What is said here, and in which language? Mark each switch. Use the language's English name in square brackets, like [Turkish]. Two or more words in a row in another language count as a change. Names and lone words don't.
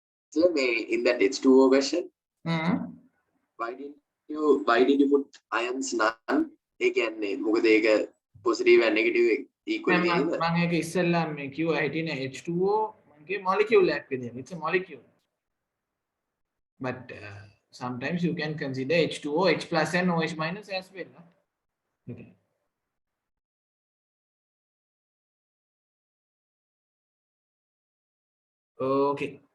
[English] So in that H2O question, Hmm. why did you put ions none? [Sinhala] ඒ කියන්නේ මොකද ඒක [English] positive and negative equal [Sinhala] මම තියෙනවද? මම ඒක ඉස්සෙල්ලාම මේ කිව්වා හිටින H2O මගේ molecule එකක් විදියට. [English] It's a molecule. But sometimes you can consider H2O, H plus and OH minus as well. Okay. Okay.